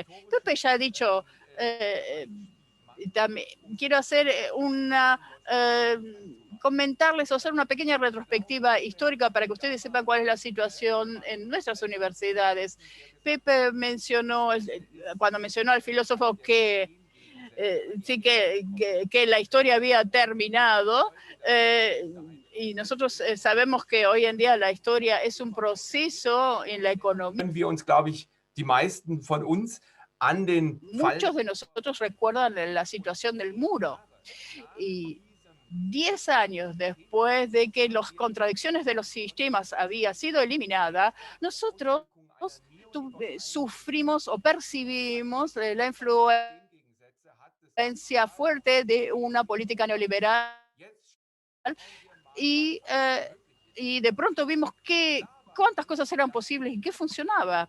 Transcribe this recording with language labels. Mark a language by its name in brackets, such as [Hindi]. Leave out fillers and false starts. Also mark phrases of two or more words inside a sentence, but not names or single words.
[Spanish] Pepe ya ha dicho, también quiero hacer comentarles o hacer una pequeña retrospectiva histórica para que ustedes sepan cuál es la situación en nuestras universidades. Pepe mencionó, cuando mencionó al filósofo que sí que la historia había terminado, y nosotros sabemos que hoy en día la historia es un proceso en la economía. [German] Wir uns, glaube ich, die meisten von uns an den [Spanish] Muchos de nosotros recuerdan la situación del muro. Y 10 años después de que las contradicciones de los sistemas había sido eliminada, nosotros sufrimos o percibimos la influencia fuerte de una política neoliberal y de pronto vimos cuántas cosas eran posibles y qué funcionaba.